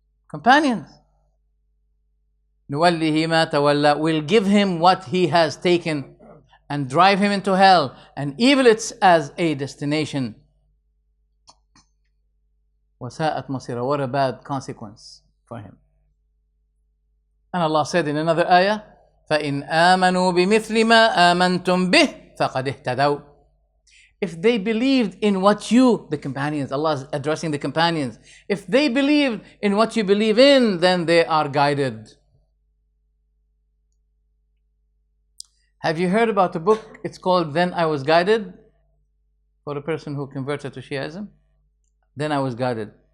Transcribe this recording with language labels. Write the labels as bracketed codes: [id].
[ar] Companions. نُوَلِّهِ مَا تَوَلَّى. [en] Will give him what he has taken and drive him into hell, and evil it's as a destination. [ar] وَسَاءَتْ مَصِيرًا. [en] What a bad consequence for him. And Allah said in another ayah, [ar] فَإِنْ آمَنُوا بِمِثْلِ مَا آمَنْتُمْ بِهِ فَقَدْ اهْتَدَوْا. [en] If they believed in what you, the companions, Allah is addressing the companions, if they believed in what you believe in, then they are guided. Have you heard about a book? It's called Then I Was Guided, for a person who converted to Shiaism. Then I Was Guided.